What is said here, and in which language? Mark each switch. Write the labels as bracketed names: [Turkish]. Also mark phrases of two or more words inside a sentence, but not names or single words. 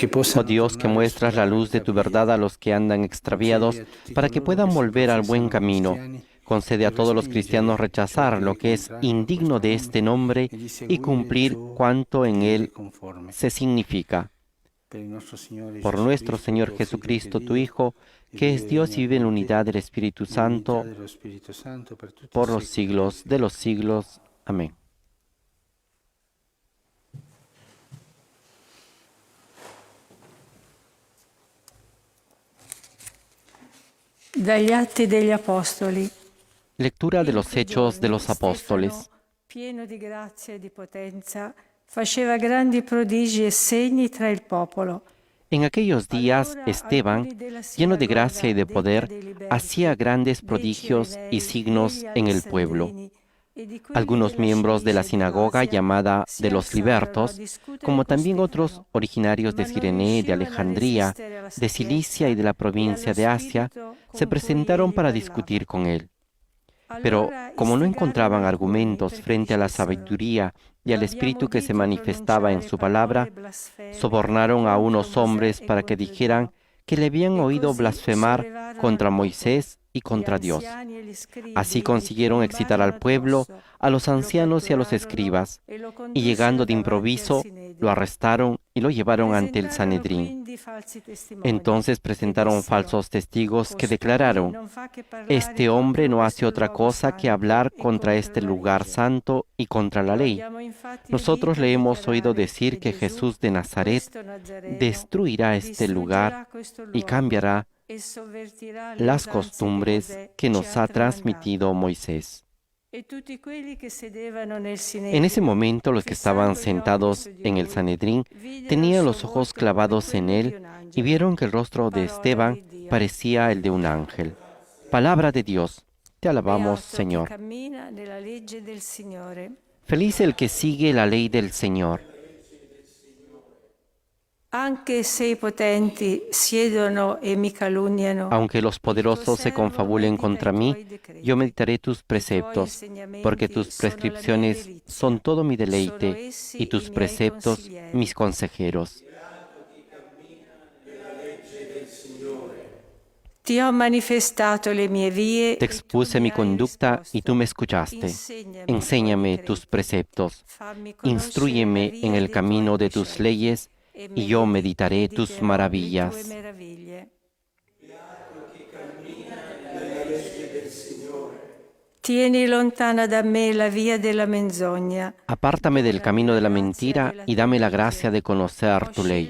[Spanish] Oh [Italian] possano [Spanish] Dios, que [Italian] tornare [Spanish] muestras [Italian] sulla [Spanish] la luz de [Italian] retta [Spanish] tu [Italian] via, [Spanish] verdad a los que andan [Italian] concedi [Spanish] extraviados, [Italian] a tutti [Spanish] para que [Italian] coloro [Spanish] puedan [Italian] che si [Spanish] volver al buen [Italian] professano [Spanish] camino. [Italian] cristiani [Spanish] Concede [Italian] di [Spanish] a todos los cristianos [Italian] respingere ciò [Spanish] rechazar [Italian] che [Spanish] lo [Italian] è [Spanish] que es [Italian] contrario a [Spanish] indigno [Italian] questo [Spanish] de [Italian] nome [Spanish] este nombre [Italian] e di [Spanish] y [Italian] seguire [Spanish] cumplir [Italian] ciò [Spanish] cuanto [Italian] che [Spanish] en [Italian] gli è [Spanish] él [Italian] conforme. [Spanish] se significa. [Italian] Per il nostro Signore [Spanish] Por [Italian] Gesù [Spanish] nuestro [Italian] Cristo, [Spanish] Señor [Italian] tuo Figlio, che [Spanish] Jesucristo, tu [Italian] vive [Spanish] Hijo, [Italian] e [Spanish] que es [Italian] vive e [Spanish] Dios [Italian] regna [Spanish] y vive en la [Italian] con te [Spanish] unidad del Espíritu [Italian] nell'unità [Spanish] Santo, [Italian] dello Spirito Santo per tutti i [Spanish] por los [Italian] secoli dei [Spanish] siglos de [Italian] secoli. [Spanish] los siglos. Amén. [Italian] Dagli Atti degli Apostoli. [Spanish] Lectura de [Italian] In [Spanish] los [Italian] quei [Spanish] Hechos de [Italian] giorni [Spanish] los Apóstoles. [Italian] Stefano, pieno di grazia e di potenza, faceva grandi prodigi e segni tra il popolo. [Spanish] En aquellos días, [Italian] Allora [Spanish] Esteban, [Italian] alcuni della [Spanish] lleno de gracia y [Italian] sinagoga, [Spanish] de [Italian] detta [Spanish] poder, [Italian] dei [Spanish] hacía [Italian] liberti, [Spanish] grandes [Italian] dei [Spanish] prodigios y [Italian] Cirenei, [Spanish] signos [Italian] degli [Spanish] en el pueblo. [Italian] Alessandrini e di quelli [Spanish] Algunos [Italian] della [Spanish] miembros de la [Italian] Cilicia e [Spanish] sinagoga [Italian] dell'Asia [Spanish] llamada [Italian] si [Spanish] de los [Italian] alzarono a [Spanish] libertos, [Italian] discutere [Spanish] como [Italian] con [Spanish] también otros [Italian] Stefano, [Spanish] originarios [Italian] ma [Spanish] de [Italian] non [Spanish] Cirene, de [Italian] riuscivano a [Spanish] Alejandría, [Italian] resistere alla [Spanish] de Cilicia [Italian] sapienza [Spanish] y de la [Italian] e allo [Spanish] provincia de Asia, [Italian] spirito [Spanish] se [Italian] con cui [Spanish] presentaron [Italian] egli [Spanish] para [Italian] parlava. [Spanish] discutir con él. Pero [Italian] Allora [Spanish] como no [Italian] istigarono [Spanish] encontraban [Italian] alcuni [Spanish] argumentos [Italian] perché [Spanish] frente a la [Italian] dicessero: [Spanish] sabiduría y [Italian] lo [Spanish] al [Italian] abbiamo [Spanish] espíritu que se [Italian] udito [Spanish] manifestaba en [Italian] pronunciare [Spanish] su [Italian] parole [Spanish] palabra, [Italian] blasfeme [Spanish] sobornaron a [Italian] contro [Spanish] unos [Italian] Mosè [Spanish] hombres [Italian] e [Spanish] para que [Italian] contro [Spanish] dijeran [Italian] Dio. [Spanish] que le habían [Italian] E [Spanish] oído [Italian] così [Spanish] blasfemar [Italian] sollevarono il [Spanish] contra [Italian] popolo. [Spanish] Moisés y [Italian] Gli [Spanish] contra Dios. [Italian] anziani e gli [Spanish] Así [Italian] scribi gli [Spanish] consiguieron excitar al [Italian] piombarono [Spanish] pueblo, [Italian] addosso, [Spanish] a los [Italian] lo [Spanish] ancianos y a los [Italian] catturarono [Spanish] escribas, [Italian] e lo [Spanish] y [Italian] condussero [Spanish] llegando de [Italian] davanti al [Spanish] improviso, lo [Italian] Sinedrio. [Spanish] arrestaron y lo llevaron ante el [Italian] Presentarono [Spanish] Sanedrín. [Italian] quindi falsi testimoni [Spanish] Entonces [Italian] che [Spanish] presentaron [Italian] dissero: [Spanish] falsos testigos que [Italian] costui [Spanish] declararon: [Italian] non fa che parlare [Spanish] este hombre [Italian] contro [Spanish] no hace [Italian] questo [Spanish] otra [Italian] luogo [Spanish] cosa que [Italian] santo [Spanish] hablar [Italian] e [Spanish] contra [Italian] contro [Spanish] este [Italian] la [Spanish] lugar [Italian] legge. [Spanish] santo y contra la [Italian] Lo [Spanish] ley. [Italian] abbiamo infatti [Spanish] Nosotros [Italian] udito le [Spanish] hemos oído [Italian] dichiarare [Spanish] decir que [Italian] Gesù, [Spanish] Jesús de Nazaret [Italian] questo Nazareno, [Spanish] destruirá este lugar [Italian] distruggerà questo [Spanish] y [Italian] luogo [Spanish] cambiará [Italian] e sovvertirà le [Spanish] las [Italian] usanze che [Spanish] costumbres [Italian] Mosè [Spanish] que [Italian] ci [Spanish] nos [Italian] ha [Spanish] ha [Italian] tramandato. [Spanish] transmitido Moisés. [Italian] E tutti quelli che sedevano nel [Spanish] En ese [Italian] Sinedrio, [Spanish] momento los que estaban [Italian] fissando gli occhi [Spanish] sentados [Italian] su di [Spanish] en el [Italian] lui, [Spanish] Sanedrín [Italian] videro il [Spanish] tenían [Italian] suo [Spanish] los ojos [Italian] volto come [Spanish] clavados en [Italian] quello di [Spanish] él [Italian] un [Spanish] y [Italian] angelo. [Spanish] vieron que el rostro de [Italian] Parola [Spanish] Esteban [Italian] di Dio. [Spanish] parecía el de un ángel. Palabra de Dios. Te alabamos, [Italian] Beato chi [Spanish] Señor. [Italian] cammina nella legge del Signore. [Spanish] Feliz el que sigue la ley del Señor. [Italian] Anche se i potenti siedono e mi calunniano, [Spanish] Aunque los poderosos se confabulen contra mí, yo meditaré tus preceptos, porque tus prescripciones son todo mi deleite y tus preceptos mis consejeros. [Italian] Ti ho manifestato le mie vie [Spanish] Te [Italian] e tu [Spanish] expuse [Italian] mi [Spanish] mi [Italian] hai [Spanish] conducta y [Italian] risposto. [Spanish] tú me escuchaste. Enséñame Enséñame [Italian] i tuoi [Spanish] tus [Italian] decreti. [Spanish] preceptos. [Italian] Fammi conoscere la [Spanish] Instrúyeme [Italian] via [Spanish] en el [Italian] dei [Spanish] camino [Italian] tuoi [Spanish] de tus [Italian] precepti, [Spanish] leyes [Italian] e [Spanish] y yo meditaré tus [Italian] mediterò le tue [Spanish] maravillas. [Italian] meraviglie. Tieni lontana da me la via della menzogna. [Spanish] Apártame del camino de la mentira y dame la gracia de conocer tu ley.